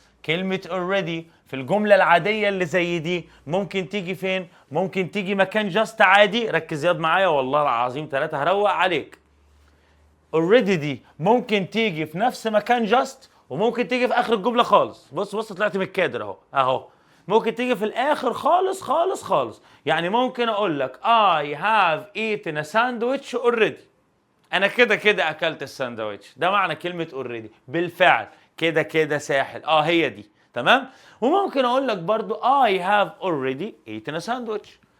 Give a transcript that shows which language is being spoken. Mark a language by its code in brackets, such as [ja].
[ar] كلمة already في الجملة العادية اللي زي دي ممكن تيجي فين؟ ممكن تيجي مكان just عادي. ركز ياض معايا والله العظيم 3 هروق عليك. already دي ممكن تيجي في نفس مكان just، وممكن تيجي في آخر الجملة خالص. بص طلعت من الكادر اهو. ممكن تيجي في الآخر خالص خالص خالص. يعني ممكن أقول لك [en] I have eaten a sandwich already. [ar] انا كده اكلت الساندوتش. ده معنى كلمه اوريدي، بالفعل كده ساحل. هي دي. تمام. وممكن اقول لك برضو [en] I have already eaten a sandwich.